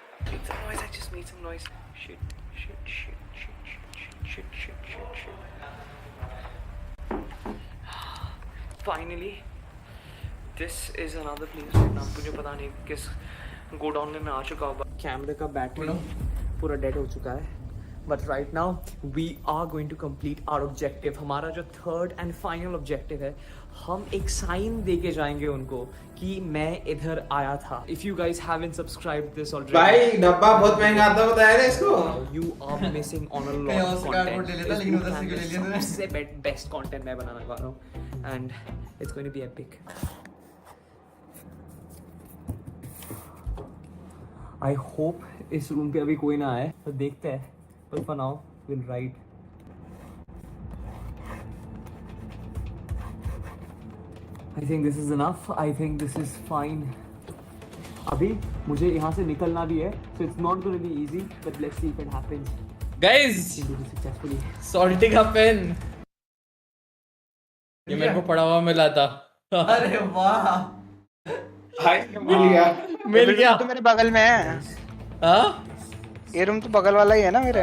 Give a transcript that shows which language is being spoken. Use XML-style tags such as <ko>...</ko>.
<en>Make some noise. I just made some noise. Shit. Finally, this is another place right now.</en> <hi>मुझे पता नहीं किस godown में मैं आ चुका हूँ. कैमरे का बैटरी पूरा डेड हो चुका है.</hi> <en>But right now we are going to complete our objective.</en> <hi>हमारा जो</hi> <en>third and final objective</en> <hi>है, हम एक sign दे के जाएंगे उनको कि मैं इधर आया था.</hi> <en>If you guys haven't subscribed this already,</en> <hi>भाई डब्बा बहुत महंगा आता बताया ना इसको.</hi> <en>You are missing on a lot of content.</en> <hi>सबसे best content मैं बनाने वाला हूँ,</hi> <en>and it's going to be epic. I hope</en> <hi>इस रूम पे अभी कोई ना आए, तो देखते हैं.</hi> <en>But for now, we'll ride. I think this is enough. I think this is fine.</en> <hi>अभी मुझे यहाँ से निकलना भी है,</hi> <en>so it's not going to be easy, but let's see if it happens. Guys, successfully.</en> <hi>salty का pen ये मेरे को पड़ा हुआ मिला था. अरे वाह. मिल गया. तो मेरे बगल में है. हाँ? ये रूम तो बगल वाला ही है ना मेरे.</hi>